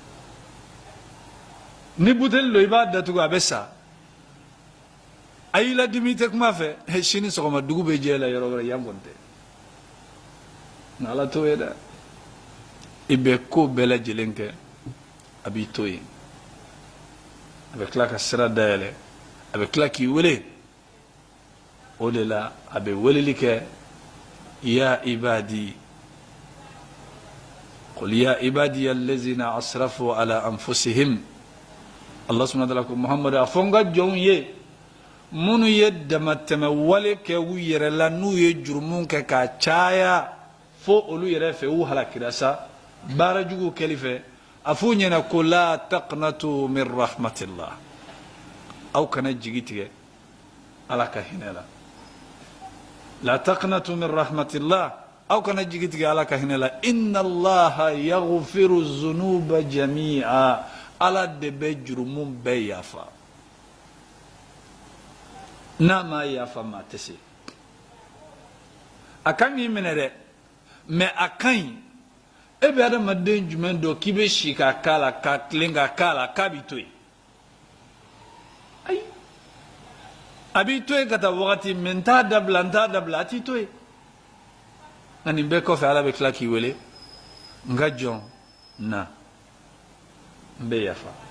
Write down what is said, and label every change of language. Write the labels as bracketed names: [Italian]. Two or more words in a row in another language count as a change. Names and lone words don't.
[Bambara] ni buteli don i b'a datugu a bɛ sa a y'i ladimi i tɛ kuma fɛ sini sɔgɔma dugu bɛ jɛ la yɔrɔ wɛrɛ yan kɔni tɛ nka ala t'o ye dɛ i bɛ ko bɛɛ lajɛlen kɛ a b'i to yen a bɛ tila ka sira dayɛlɛ a bɛ tila k'i wele o de la a bɛ weleli kɛ [Arabic] يا عبادي قل يا عبادي الذين أسرفوا على أنفسهم الله سبحانه و تعالى [Bambara] ko Muhammad a fɔ n ka jɔnw ye minnu ye damatɛmɛ wale kɛ u yɛrɛ la n'u ye jurumu kɛ k'a caya fo olu yɛrɛ fɛ u halakira sa baara jugu kɛli fɛ a f'u ɲɛna ko [Arabic] لا تقنطوا من رحمة الله [Bambara] aw kana jigi tigɛ ala ka hinɛ la [Arabic] لا تقنطوا من رحمة الله [Bambara] aw kana jigi tigɛ ala ka hinɛ la [Arabic] إن الله يغفر الذنوب جميعا [Bambara] ala de bɛ jurumu bɛɛ yafa n'a ma yafa maa tɛ se a kan k'i minɛ dɛ mais a ka ɲi e bɛ adamaden jumɛn dɔn k'i bɛ si k'a k'a la ka tilen k'a k'a la k'a b'i to yen ayi a b'i to yen ka taa wagati mais n t'a dabila a t'i to yen nka nin bɛɛ kɔfɛ ala bɛ tila k'i wele n ka jɔn na n bɛ yafa